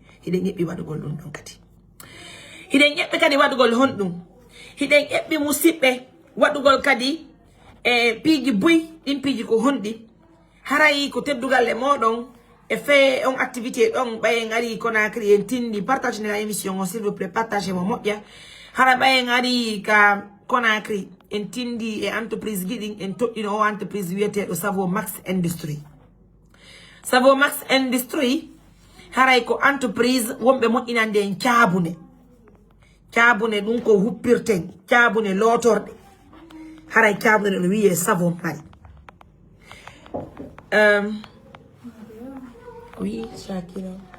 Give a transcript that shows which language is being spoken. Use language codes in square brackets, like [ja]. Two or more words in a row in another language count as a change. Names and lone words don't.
[ff] hiɗen eɓɓi waɗugol ɗum ɗon kadi hiɗen eɓɓi kadi waɗugol honɗum hiɗen eɓɓi musidɓe waɗugol kadi e piiji buy ɗin piiji ko honɗi haray ko teddugal le moɗon e fait on activité ɗon ɓayen ari Conakry en tindi [fr] partage la émission [ff] on [fr] s'il vous plaît partage [ff] mo moƴƴa hara ɓayen ari ka Conakry en tindi e entreprise giɗin en toɗɗino o entreprise wiyeteɗo Savo Max Industrie Savo Max Industrie haray ko entreprise wonɓe moƴƴinande en caabune ɗum ko huppirten caabune lootorɗe haray caabune ɗo wiye savon mari oui Shakira